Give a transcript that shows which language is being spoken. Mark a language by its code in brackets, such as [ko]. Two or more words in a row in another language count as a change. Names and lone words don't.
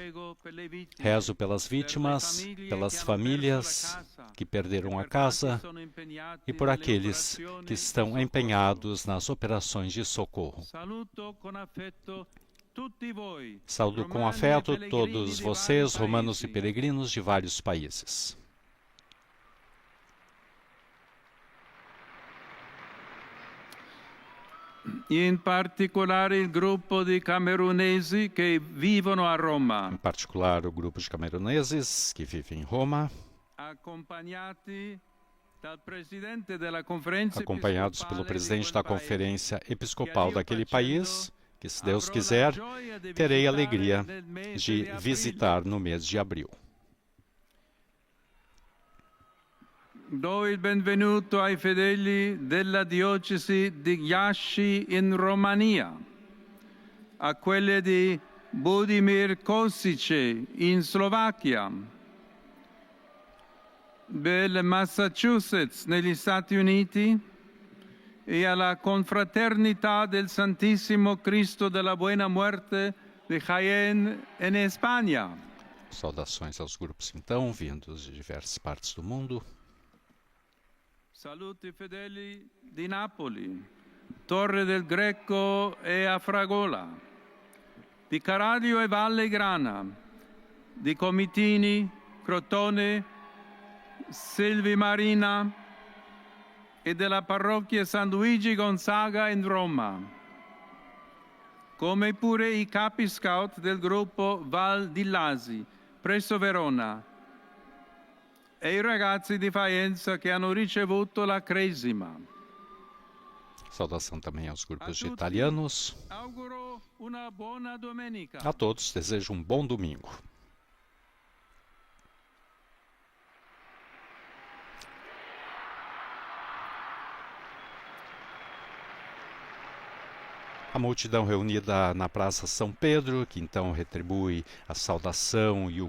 [pt] Rezo pelas vítimas, pelas famílias que perderam a casa e por aqueles que estão empenhados nas operações de socorro. Saúdo com afeto todos vocês, romanos e peregrinos de vários países. [it] In particolare il gruppo di camerunesi che vivono a Roma. [pt] Em particular, o grupo de cameruneses que vivem em Roma, acompanhados pelo presidente da Conferência Episcopal daquele país, que, se Deus quiser, terei a alegria de visitar no mês de abril. [it] Do il benvenuto ai fedeli della diocesi di Iași in Romania, a quelle di Budimir Košice in Slovacchia, del Massachusetts negli Stati Uniti e alla confraternità del Santissimo Cristo della Buena Muerte de Jaén [pt] em Espanha. Saudações aos grupos, então, vindos de diversas partes do mundo. [it] Saluti fedeli di Napoli, Torre del Greco e Afragola, di Caraglio e Valle Grana, di Comitini, Crotone, Silvi Marina e della parrocchia San Luigi Gonzaga in Roma, come pure i capi scout del gruppo Val di Lasi, presso Verona, e i ragazzi di Faenza che hanno ricevuto la cresima. [pt] Saudação também aos grupos de italianos. [it] Auguro una buona domenica. [pt] A todos desejo um bom domingo. A multidão reunida na Praça São Pedro, que então retribui a saudação e o